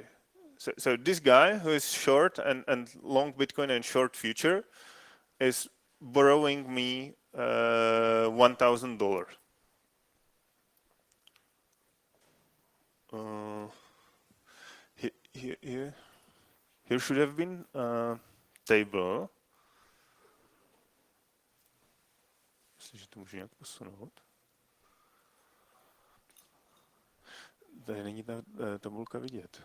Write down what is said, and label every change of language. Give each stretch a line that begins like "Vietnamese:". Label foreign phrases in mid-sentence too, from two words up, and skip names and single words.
English: So this guy who is short and long Bitcoin and short future is borrowing me $1,000. Here should have been a table.
Czech: Myslím, že to můžu nějak posunout. Tady není ta tabulka vidět.